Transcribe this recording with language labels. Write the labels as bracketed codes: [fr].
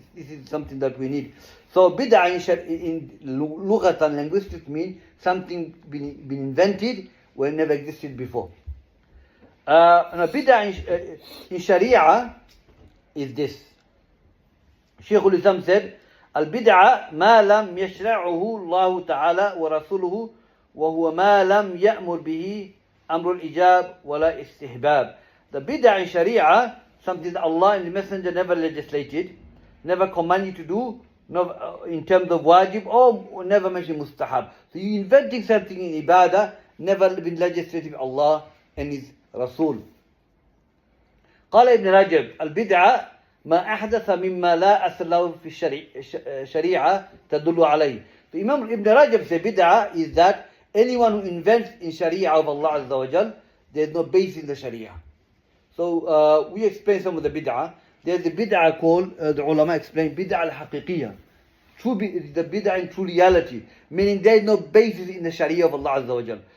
[en] This is something that we need. So Bid'ah in lughat and linguistics means something been invented when never existed before. And a Bid'ah in Sharia is this. Shaykh Abdusalam said, [ar] البدعة ما لم يشرعه الله تعالى ورسوله وهو ما لم يأمر به أمر الإجاب ولا استحباب. [en] The bid'ah in Sharia, something that Allah and the Messenger never legislated, never command you to do, in terms of wajib, or never mention mustahab. So you inventing something in ibadah, never been legislated by Allah and His Rasul. [ar] قال ابن رجب البدعة ما أحدث مما لا أصل له في الشريعة تدل عليه. [en] So Imam Ibn Rajab said bid'ah is that anyone who invents in Sharia of Allah Azza wa Jal, there is no base in the Sharia. So we explain some of the bid'ah. There's a bid'ah called, the ulama explain, bid'ah al-haqiqiyah. The bid'ah in true reality. Meaning there is no basis in the Sharia of Allah Azza wa Jal.